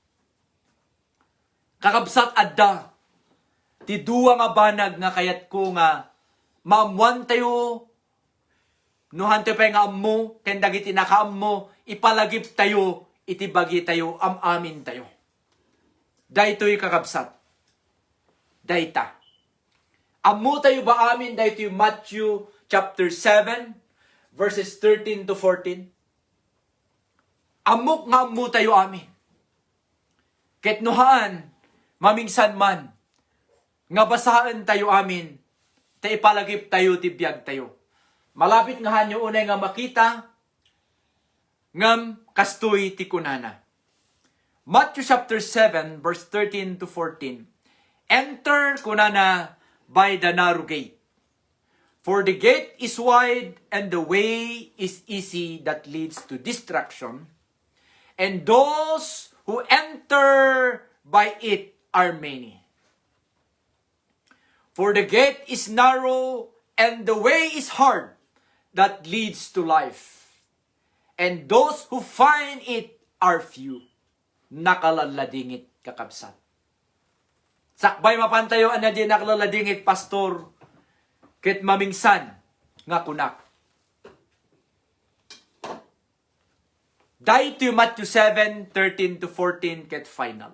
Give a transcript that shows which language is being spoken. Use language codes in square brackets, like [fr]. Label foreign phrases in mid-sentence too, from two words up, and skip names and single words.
[ilo] Kakabsat adda, ti duwa nga banag nga kayat ko nga, maamuan tayo, nuhan tayo pa nga ammo, ken dagiti nakaammo, ipalagip tayo, iti bagi tayo, amin tayo. Daytoy kakabsat. Dayta. Ammo tayo ba amin? [en] Daytoy Matthew chapter 7, verses 13 to 14. [ilo] Amok nga ammo tayo amin. Ket nuhaan, mamingsan man, nga basaan tayo amin, ta ipalagip tayo, tibiyag tayo. Malapit nga hanyo unay nga makita, ngam kastoy ti kunana. [en] Matthew chapter 7, verse 13 to 14. Enter kunana by the narrow gate. For the gate is wide and the way is easy that leads to destruction. And those who enter by it are many. For the gate is narrow and the way is hard that leads to life. And those who find it are few. [ilo] Nakalaladingit kakabsat. Sakbay mapantayo na di nakalaladingit, pastor, ket mamingsan nga kunak. Dahito Matthew 7, 13 to 14 ket final.